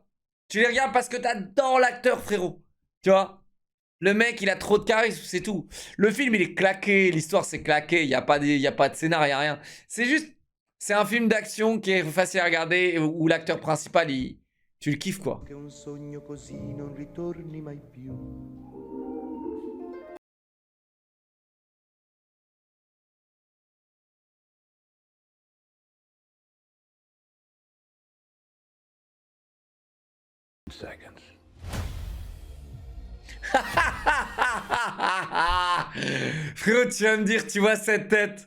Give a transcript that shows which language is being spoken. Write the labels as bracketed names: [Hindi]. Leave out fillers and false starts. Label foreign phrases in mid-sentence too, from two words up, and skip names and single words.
[French] Tu les regardes parce que t'adores l'acteur, frérot. Tu vois? Le mec, il a trop de charisme, c'est tout. Le film, il est claqué, l'histoire, c'est claqué. Il n'y a pas de scénar, il n'y a rien. C'est juste... C'est un film d'action qui est facile à regarder où l'acteur principal, tu le kiffes, quoi. [Italian] Che un sogno così non ritorni mai più. [French] Seconds. Frérot, tu vas me dire, tu vois cette tête.